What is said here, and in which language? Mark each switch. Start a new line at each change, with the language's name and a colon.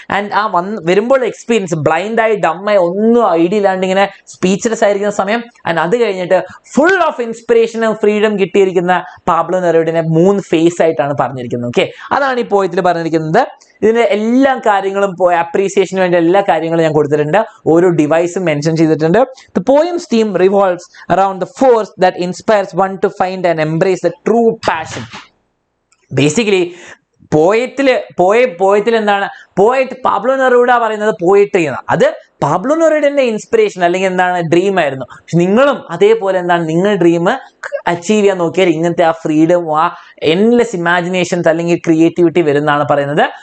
Malayalam: And ആ വരുമ്പോൾ experience, ബ്ലൈൻഡായി, ഡമ്മായി, ഒന്നും ഐഡിയ ഇല്ലാണ്ട് ഇങ്ങനെ സ്പീച്ച്ലെസ് ആയിരിക്കുന്ന സമയം. ആൻഡ് അത് കഴിഞ്ഞിട്ട് ഫുൾ ഓഫ് ഇൻസ്പിറേഷനും ഫ്രീഡം കിട്ടിയിരിക്കുന്ന പാബ്ലോ നെറൂഡനെ 3 ഫേസ് ആയിട്ടാണ് പറഞ്ഞിരിക്കുന്നത്. ഓക്കെ, അതാണ് ഈ പോയത്തിൽ പറഞ്ഞിരിക്കുന്നത്. ഇതിന്റെ എല്ലാ കാര്യങ്ങളും, അപ്രീസിയേഷന് വേണ്ടി എല്ലാ കാര്യങ്ങളും ഞാൻ കൊടുത്തിട്ടുണ്ട്. ഓരോ ഡിവൈസും മെൻഷൻ ചെയ്തിട്ടുണ്ട്.
English: The poem's theme revolves around the force that inspires one to find and embrace the true passion.
Malayalam: Basically, പോയത്തിൽ എന്താണ്? പോയറ്റ് പാബ്ലോ നെറൂഡ പറയുന്നത് പോയിട്രി എന്നാണ്. അത് പാബ്ലോ നെറൂഡന്റെ ഇൻസ്പിറേഷൻ അല്ലെങ്കിൽ എന്താണ്? ഡ്രീം ആയിരുന്നു. പക്ഷെ നിങ്ങളും അതേപോലെ എന്താണ്? നിങ്ങൾ ഡ്രീം അച്ചീവ് ചെയ്യാൻ നോക്കിയാൽ ഇങ്ങനത്തെ ആ ഫ്രീഡം, ആ എൻലെസ് ഇമാജിനേഷൻസ് അല്ലെങ്കിൽ ക്രിയേറ്റിവിറ്റി വരുന്നതാണ് പറയുന്നത്.